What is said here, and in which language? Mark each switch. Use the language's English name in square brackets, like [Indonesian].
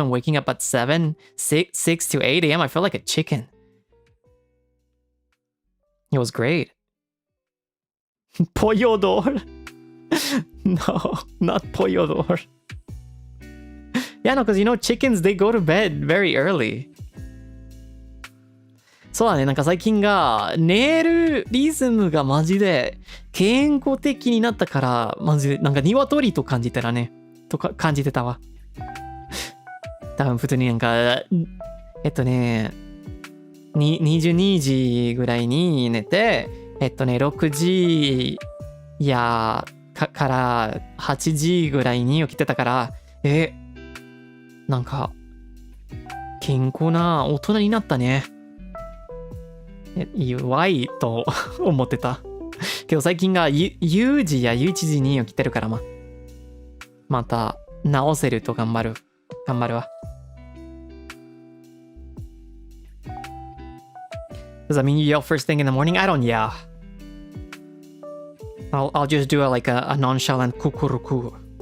[English] and waking up at 6 to 8 a.m., I felt like a chicken. It was great. Pollador? No, not pollador. Yeah, no, because chickens, they go to bed very early. [Japanese] そうだね、なんか最近が寝るリズムがマジで健康的になったから、マジでなんか鶏と感じてたね。感じてたわ。多分普通になんか、22時ぐらいに寝て、6時から8時ぐらいに起きてたから、なんか、健康な大人になったね。弱いと思ってた。けど最近が10時や11時に起きてるからまた直せると頑張るわ。 [English] Does that mean you yell first thing in the morning? I don't yell. I'll just do a nonchalant kukuruku.